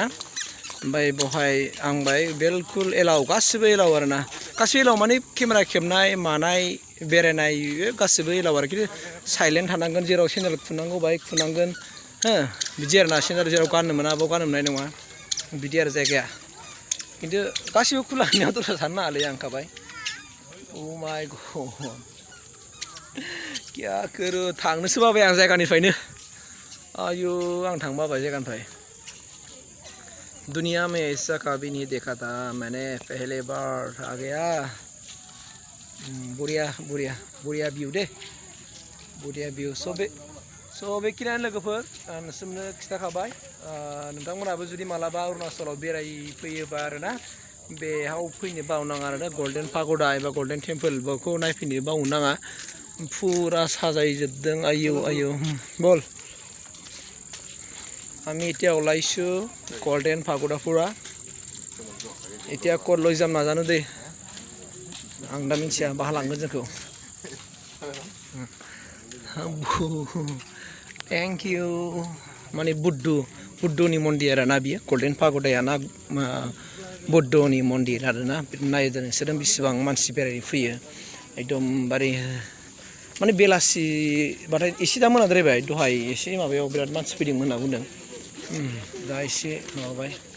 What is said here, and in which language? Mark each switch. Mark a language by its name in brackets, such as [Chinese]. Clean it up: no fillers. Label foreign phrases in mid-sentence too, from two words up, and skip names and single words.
[Bodo] ओमफ्राय बेवहाय आं बाहाय बिलकुल एलाउ गासिबो एलाउ आरोना गासिबो एलाउ माने केमेरा खेबनाय मानाय बेरायनाय गासिबो एलाउ आरो खिन्थु साइलेन्ट थानांगोन जेराव चेनेल खुनांगौ बाहाय खुनांगोन हो बिदि आरोना चेनेल जेराव गाननो मोना बाव गाननो मोननाय नङा बिदि आरो जायगाया खिन्थु गासिबो खुला होनायाव दस्रा साननो नाङालै आं होनखाबाय [English] oh my god [Hindi] क्या करो [Bodo] थांनोसो बाबाय आं जायगानिफ्रायनो आयु आं थांनो बाबाय [Hindi] जायगानिफ्राय दुनिया में ऐसा कभी नहीं देखा था मैंने पहले बार आ गया बढ़िया बढ़िया बढ़िया भिउ दे बढ़िया भिउ स' बेखिनियानो लोगोफोर नोंसोरनो खिथाखाबाय नोंथांमोनाबो जुदि मालाबा अरुणाचलाव बेरायफैयोबा आरोना बेयाव फैनो बावनाङा आरोना [English] golden pagoda [Hindi] एबा [English] golden temple [Hindi] बेखौ नायफैनो बावनाङा फुरा साजायजोबदों आयौ आयौ बल [Assamese] আমি এতিয়া ওলাইছোঁ [English] golden pagoda [Assamese] ফুৰা এতিয়া ক'ত লৈ যাম নাজানো দেই [Bodo] आं दा मिथिया बाहा लांगोन जोंखौ [English] thank you [Bodo] माने बुद्धनि मन्दिर आरोना बियो गल्डेन पाग'दाया ना बुद्धनि मन्दिर आरोना नायदो नोंसोरो बेसेबां मानसि बेरायनो फैयो एकदमबारे माने बेलासिबाथाय एसे दा मोनाद्रायबाय दहाय एसे माबायाव बिराद मानसि फैदोंमोन होनना बुंदों दा एसे माबाबाय